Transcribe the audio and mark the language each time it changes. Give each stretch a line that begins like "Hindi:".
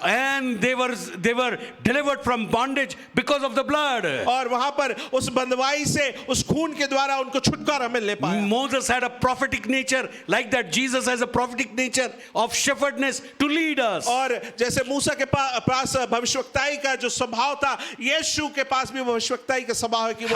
English: And they were delivered from bondage because of the blood.
Hindi: और वहां पर उस बंधुआई से, उस खून के द्वारा उनको छुटकारा मिलने पाया।
English: Moses had a prophetic nature like that. Jesus Jesus has a prophetic nature of shepherdness to lead us.
Hindi: और जैसे मूसा के पास भविष्यवक्ताई का जो स्वभाव था, यीशु के पास भी भविष्यवक्ताई का स्वभाव है कि वो